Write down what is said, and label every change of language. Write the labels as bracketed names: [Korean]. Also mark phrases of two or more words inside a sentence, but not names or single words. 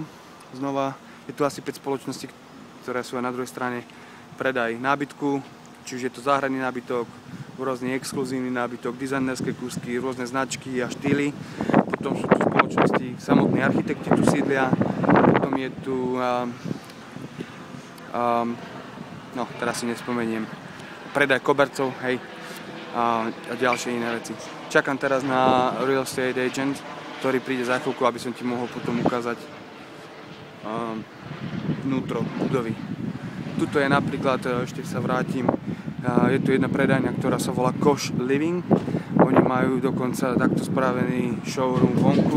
[Slovak] Znova je tu asi 5 spoločností, ktoré sú aj na druhej strane predaj nábytku, či už je to záhradný nábytok, rôzny exkluzívny nábytok, dizajnerské kúsky, rôzne značky a štýly. Potom sú tu spoločnosti, samotní architekti tu sídlia, potom je tu, teraz si nespomeniem, predaj kobercov, hej, a ďalšie iné veci. Čakám teraz na [English] real estate agent, [Slovak] ktorý príde za chvíľku, aby som ti mohol potom ukázať vnútro budovy. Tuto je napríklad, ešte sa vrátim, je tu jedna predajňa, ktorá sa volá Koš Living. Oni majú dokonca takto spravený showroom vonku.